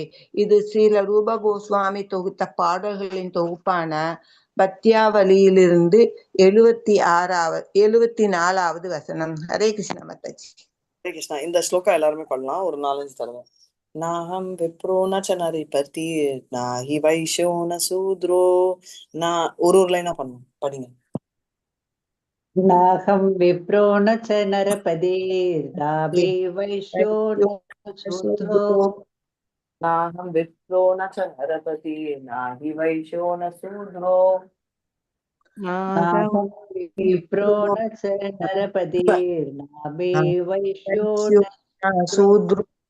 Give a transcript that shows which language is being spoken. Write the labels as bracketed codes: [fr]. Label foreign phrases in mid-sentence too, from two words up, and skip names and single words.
[ta] இது ஸ்ரீல ரூப கோஸ்வாமி தொகுத்த பாடல்களின் தொகுப்பான பத்யாவலியிலிருந்து 74வது வசனம். ஹரே கிருஷ்ண மாதாஜி. ஹரே கிருஷ்ணா. இந்த ஸ்லோகா எல்லாருமே பண்ணலாம் ஒரு 4-5 தடவை. [sa] नाहं विप्रो न च नरिपति नाहि वैश्यो न शूद्रो. [ta] நான் ஒரு லைனா பண்ணும் படிங்க. [sa] नाहं विप्रो न च नरपदे नाभि वैश्यो न शूद्रो. नाहं विप्रो न च नरपति नाहि वैश्यो न शूद्रो. नाहं विप्रो न च नरपदे नाभि वैश्यो न शूद्रो.